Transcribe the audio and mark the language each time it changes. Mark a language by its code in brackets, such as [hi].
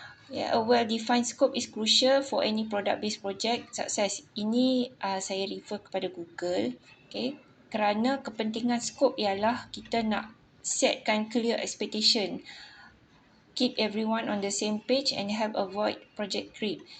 [en] A well-defined scope is crucial for any product-based project success. [ms] Ini saya refer kepada Google. Kerana kepentingan scope ialah kita nak setkan [en] clear expectation. Keep everyone on the same page and help avoid project creep.